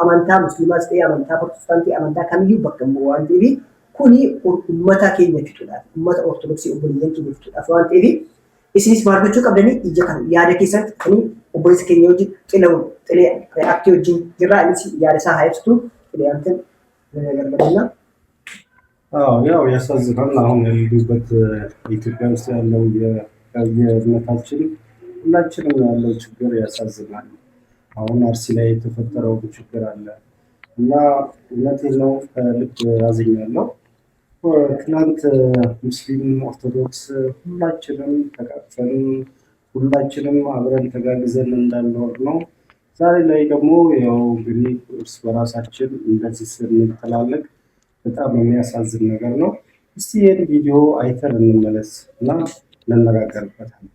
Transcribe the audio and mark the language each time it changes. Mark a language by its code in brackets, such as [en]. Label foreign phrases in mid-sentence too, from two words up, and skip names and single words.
[om] Amantaa Musliimaas ta'ee amantaa Protestaantii amantaa kamiyyuu bakka hin bu'u waan ta'eef kuni ummata keenya fixuudhaaf ummata Ortodoksii obboleeyyan keenya fixuudhaaf waan ta'eef isinis maal gochuu qabdanii ija kan yaada keessatti kan obboleessa keenya wajjin xilee aktii wajjin jirra innis yaada isaa haa ibsitu xilee [am] አንተን ገለገለና ያው ያሳዝናል። አሁን ያሉበት ኢትዮጵያ ውስጥ ያለው የእምነታችን ሁላችንም ያለው ችግር ያሳዝናል። አሁን አርሲ ላይ የተፈጠረው ችግር አለ እና እውነቴን ነው ልብ ያዝኛለሁ። ትናንት ሙስሊም ኦርቶዶክስ ሁላችንም ተቃቅፈን ሁላችንም አብረን ተጋግዘን እንዳልኖር ነው። ዛሬ ላይ ደግሞ ያው እንግዲህ እርስ በራሳችን እንደዚህ ስንተላለቅ በጣም የሚያሳዝን ነገር ነው። እስቲ ይህን ቪዲዮ አይተን እንመለስ እና እንነጋገርበታለን።